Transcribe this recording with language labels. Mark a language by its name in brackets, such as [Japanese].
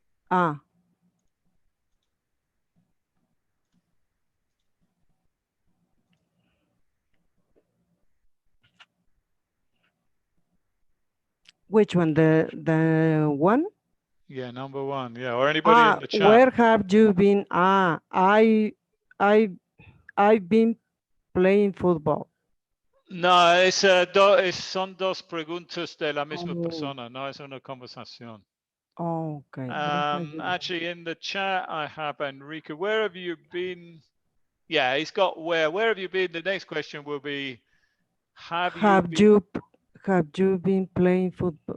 [English] Ah, which one? The one? Yeah, number one. Yeah, or anybody in the chat. Where have you been? I I've been playing football. [Spanish] No, son dos preguntas de la misma [English] Oh, [Spanish] persona, no es una conversación. [English] Okay. Where have you been? Actually, in the chat, I have Enrique. Where have you been? Yeah, he's got where. Where have you been? The next question will be, have you Have been? you have you been playing football?